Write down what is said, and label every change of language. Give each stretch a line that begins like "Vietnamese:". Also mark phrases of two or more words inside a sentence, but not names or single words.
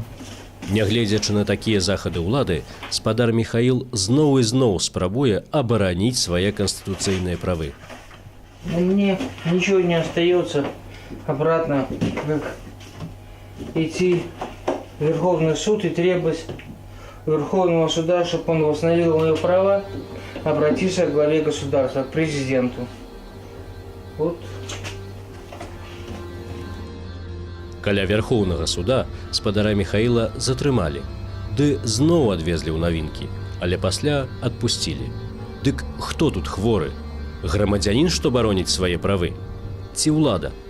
Belarusian: Нягледзячы на такія захады ўлады, спадар Михаил зноў і зноў спрабуе абараніць свае канстытуцыйныя правы.
Russian: Мне ничего не остается обратно, как идти в Верховный суд и требовать Верховного суда, чтобы он восстановил мои права, обратиться к главе государства, к президенту. Вот.
Belarusian: Каля Верховнага суда спадара Михаіла затрымалі, ды зноў адвезлі ў Новинкі, але пасля адпусцілі. Дык хто тут хворы? Грамадзянін, што бароніць свае правы? Ці ўлада?